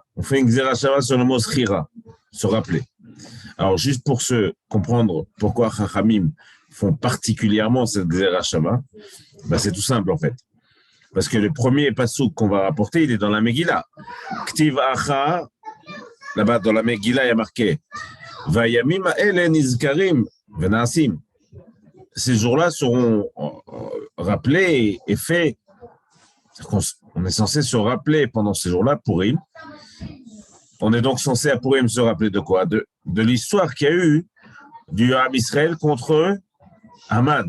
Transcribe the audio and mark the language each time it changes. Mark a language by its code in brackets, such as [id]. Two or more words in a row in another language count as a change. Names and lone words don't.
[fr] On fait une xerashava sur le mot Srira, se rappeler. Alors, juste pour se comprendre pourquoi Chachamim font particulièrement cette xerashava, c'est tout simple en fait. Parce que le premier passouk qu'on va rapporter, il est dans la Megillah. [arc] כתיב הכא, [fr] là-bas dans la Megillah, il y a marqué [he] והימים האלה נזכרים ונעשים. [fr] Ces jours-là seront rappelés et faits. On est censé se rappeler pendant ces jours-là, Purim. On est donc censé à Purim se rappeler de quoi? De l'histoire qu'il y a eu du [he] עם ישראל [fr] contre Haman.